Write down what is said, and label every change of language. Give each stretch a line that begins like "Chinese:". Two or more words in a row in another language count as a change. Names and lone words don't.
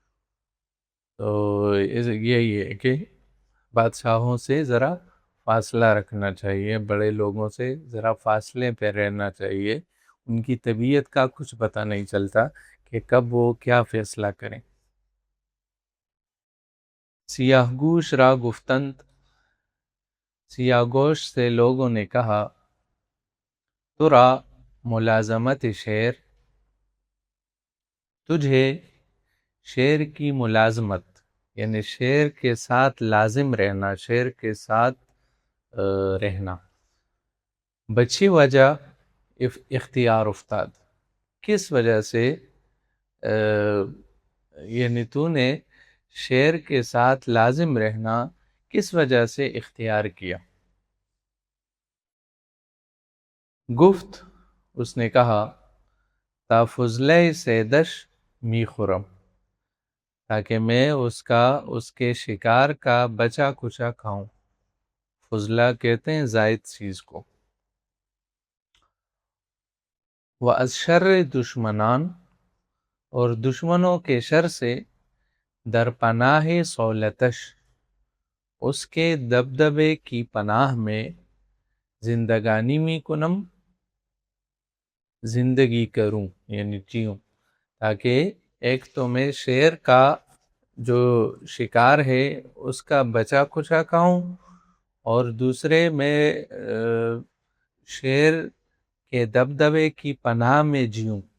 Urdu: تو یہی ہے کہ بادشاہوں سے ذرا فاصلہ رکھنا چاہیے، بڑے لوگوں سے ذرا فاصلے پہ رہنا چاہیے، ان کی طبیعت کا کچھ پتہ نہیں چلتا کہ کب وہ کیا فیصلہ کریں۔ سیاہ گوش را گفتند، سیاہ گوش سے لوگوں نے کہا،
Persian: ترا ملازمت شیر،
Urdu: تجھے شیر کی ملازمت یعنی شیر کے ساتھ لازم رہنا، شیر کے ساتھ رہنا،
Persian: بچی وجہ اختیار افتاد،
Urdu: کس وجہ سے یعنی تو نے شیر کے ساتھ لازم رہنا کس وجہ سے اختیار کیا؟ گفت، اس نے کہا،
Persian: تا فضلہ سیدش می خورم،
Urdu: تاکہ میں اس کے شکار کا بچا کچا کھاؤں۔ فضلہ کہتے ہیں زائد چیز کو۔
Persian: وَأَز شَرِّ دشمنان،
Urdu: اور دشمنوں کے شر سے،
Persian: در پناہ سہولتش،
Urdu: اس کے دبدبے کی پناہ میں،
Persian: زندگانی می کنم،
Urdu: زندگی کروں یعنی جیوں، تاکہ ایک تو میں شیر کا جو شکار ہے اس کا بچا کھچا کھاؤں، اور دوسرے میں شیر کے دبدبے کی پناہ میں جیوں۔